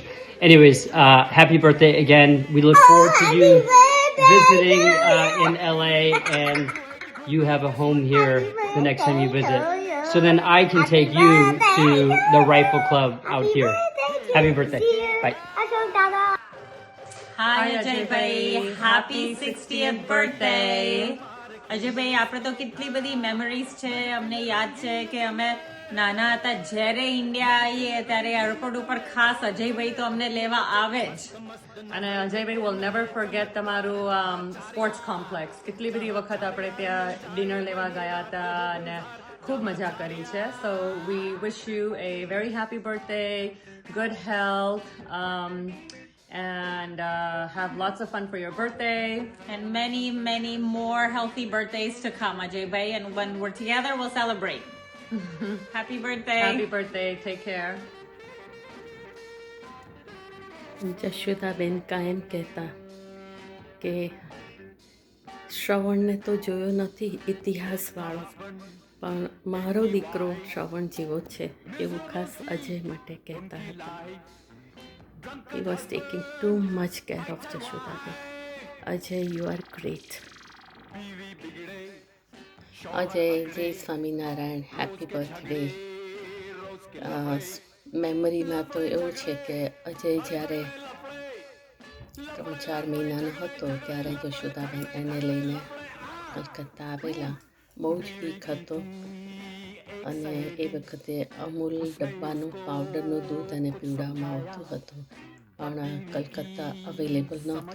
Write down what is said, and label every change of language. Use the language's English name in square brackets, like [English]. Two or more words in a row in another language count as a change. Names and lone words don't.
[English] Anyways, happy birthday again. We look forward to you visiting in LA, and you have a home here the next time you visit. So then I can take you to the Rifle Club out here. Happy birthday. Bye. [Gujarati] હાય અજયભાઈ, [English] happy 60th birthday. [Gujarati] અજયભાઈ, આપણે તો કેટલી બધી મેમરીઝ છે. અમને યાદ છે કે અમે નાના હતા જ્યારે ઇન્ડિયા આવીએ ત્યારે એરપોર્ટ ઉપર ખાસ અજયભાઈ તો અમને લેવા આવે જ. અને અજયભાઈ [English] will never forget [Gujarati] તમારું સ્પોર્ટ્સ કોમ્પ્લેક્સ. કેટલી બધી વખત આપણે ત્યાં ડિનર લેવા ગયા હતા અને ખૂબ મજા કરી છે. [English] So we wish you a very happy birthday, good health, and have lots of fun for your birthday. And many, many more healthy birthdays to come, Ajay-bhai. And when we're together, we'll celebrate. Happy birthday. Happy birthday. Take care. [Gujarati] જશોદાબેન કાયમ કહેતા કે શ્રવણને તો જોયો નથી ઇતિહાસવાળો, પણ મારો દીકરો શ્રવણ જેવો છે એવું ખાસ અજય માટે કહેતા હતા. [English] He was taking too much care of Jashodaben. Ajay, you are great. Ajay, Jai Swaminarayan, happy birthday. [Gujarati] મેમરીમાં તો એવું છે કે અજય જ્યારે 3-4 મહિનાનો હતો ત્યારે જશોદાબેન એને લઈને કલકત્તા આવેલા. બહુ જ વીક હતો અને એ વખતે અમૂલ ડબ્બાનું પાવડરનું દૂધ અને પીવડાવવામાં આવતું હતું, પણ કલકત્તા અવેલેબલ નહોતું.